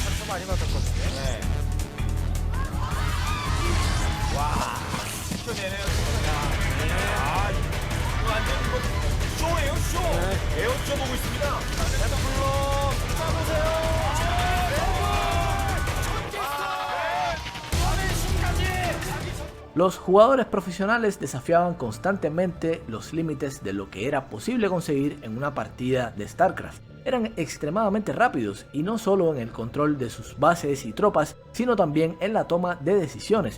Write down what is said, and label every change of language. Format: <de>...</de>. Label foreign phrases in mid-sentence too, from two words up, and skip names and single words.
<ko>많이 맞았거든요. 네. 와, 시켜내네요. 아, 이거 완전 이거 쇼예요, 쇼. 네. 에어쇼 보고 있습니다. 물론 잡으세요.</ko> <es>Los jugadores profesionales desafiaban constantemente los límites de lo que era posible conseguir en una partida de StarCraft. Eran extremadamente rápidos y no solo en el control de sus bases y tropas, sino también en la toma de decisiones.</es>